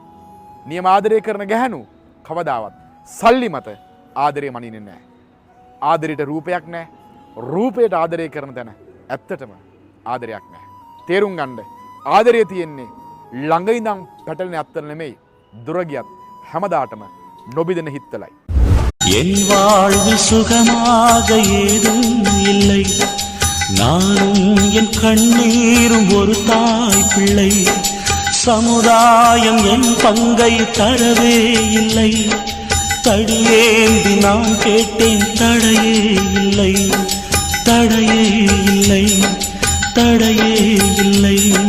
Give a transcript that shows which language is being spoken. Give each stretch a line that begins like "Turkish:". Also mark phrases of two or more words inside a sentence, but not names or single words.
Sinhala: නියම ආදරය කරන ගැහැණු කවදාවත් සල්ලි මත ආදරේ මනින්නේ නැහැ. ආදරයට රූපයක් නැහැ. රූපයට ආදරය කරන තැන ඇත්තටම ආදරයක් නැහැ. තේරුම් ගන්න. ආදරය තියෙන්නේ ළඟ ඉඳන් පැටලෙන අත්තර නෙමෙයි. දුර ගියත් හැමදාටම නොබිදෙන හිත්වලයි.
Tamil: என் வாழ்வில் சுகமாக ஏதும் இல்லை நானும் என் கண்ணீரும் ஒரு தாய் பிள்ளை சமுதாயம் என் பங்கை தரவே இல்லை தடியேந்தி நான் கேட்டேன் தடையே இல்லை தடையே இல்லை தடையே இல்லை